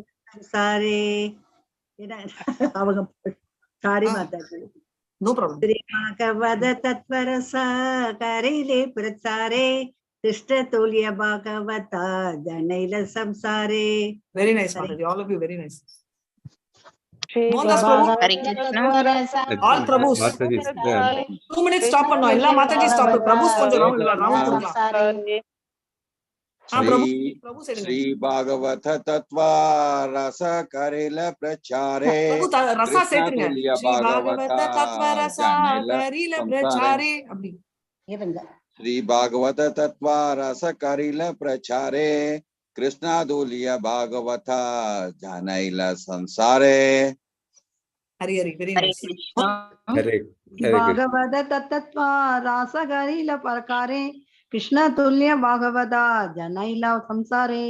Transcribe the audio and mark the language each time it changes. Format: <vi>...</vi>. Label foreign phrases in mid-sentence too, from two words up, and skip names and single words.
<ta>அவங்க சாரி மாதாஜி.</ta> <en>no problem.</en> <bn>শ্রী ভাগবত তত্ত্ব রস করিলে প্রচারে কৃষ্ণ তুল্য ভাগবত জনৈল সংসারে.</bn> <en>very nice மாதாஜி, all of you very nice. All Prabhus. 2 minutes stop பண்ணோம்.</en> <ta>எல்லா மாதாஜி ஸ்டாப். பிரபுஸ் கொஞ்சம்</ta> <bn>শ্রী ভাগবত তত্ত্ব রস করিল প্রচারে</bn> <ta>ரசா சேர்த்துங்க.</ta> <bn>Tulya শ্রী ভাগবত তত্ত্ব রস Janila கரில Samsare.</bn> <ta>பிரச்சாரே அப்படி. இருங்க.</ta> <bn>শ্রী ভাগবত তত্ত্ব রস করিল প্রচারে কৃষ্ণ তুল্য ভাগবত জানাইল সংসারে.</bn> <en>ஹரி ஹரி, வெரி Hare நைஸ். Krishna. Hare Krishna.</en> <bn>ভাগবত তত্ত্ব রসকরিল প্রচারে কৃষ্ণ তুল্য ভাগবত জনৈল সংসারে</bn>